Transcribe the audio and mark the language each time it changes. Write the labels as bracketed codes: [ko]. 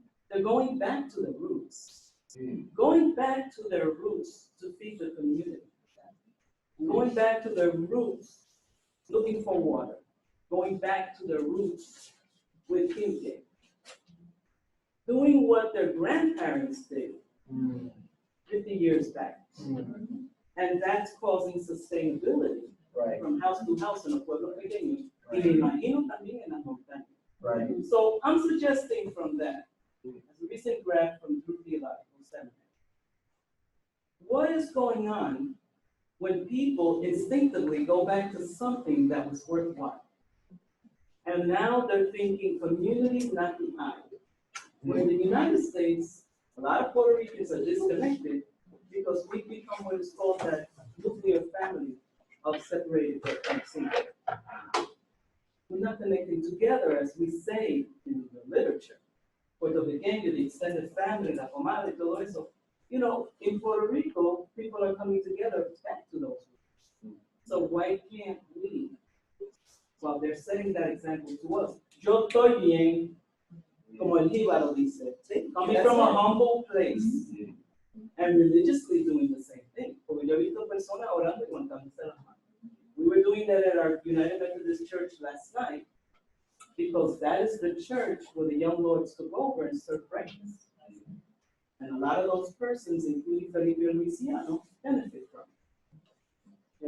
[en] They're going back to their roots, going back to their roots to feed the community, going back to their roots looking for water, going back to their roots with King. doing what their grandparents did 50 years back. And that's causing sustainability Right, from house to house [es] en los pueblos pequeños. Y me imagino también en las montañas. [en] right. So I'm suggesting from that, as a recent grad from Theological Seminary, what is going on when people instinctively go back to something that was worthwhile? And now they're thinking community, not the I. When in the United States, a lot of Puerto Ricans are disconnected because we've become what is called that nuclear family of separated but single. We're not connecting together, as we say in the literature. Puerto Riqueño, the extended family, [es] la comadre, todo eso. [en] You know, in Puerto Rico, people are coming together back to those roots. So why can't we, while they're setting that example to us, [es] yo estoy bien, como el jíbaro dice, [en] coming from a humble place and religiously doing the same thing. [es] Porque yo he visto personas orando y levantándose las manos. [en] We were doing that at our United Methodist Church last night because that is the church where the young lords took over and served breakfast. And a lot of those persons, including Felipe and Luciano, benefit from it.